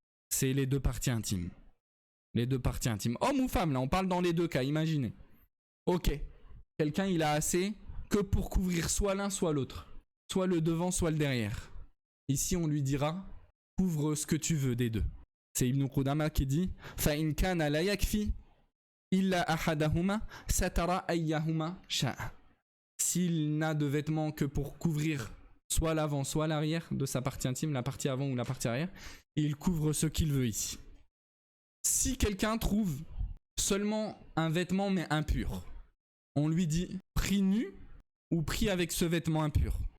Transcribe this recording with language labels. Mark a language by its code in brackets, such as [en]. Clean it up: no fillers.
[fr] C'est les deux parties intimes. Les deux parties intimes. Homme ou femme, là, on parle dans les deux cas, imaginez. Ok. Quelqu'un, il a assez que pour couvrir soit l'un, soit l'autre. Soit le devant, soit le derrière. Ici, on lui dira, couvre ce que tu veux des deux. C'est Ibn Qudama qui dit, [ar] فَإِنْ كَانَ لَا يَكْفِي إِلَّا أَحَدَهُمَا سَتَرَى أَيَّهُمَا شَاءَ. [fr] S'il n'a de vêtements que pour couvrir soit l'avant, soit l'arrière de sa partie intime, la partie avant ou la partie arrière, il couvre ce qu'il veut ici. Si quelqu'un trouve seulement un vêtement mais impur, on lui dit, prie nu ou prie avec ce vêtement impur.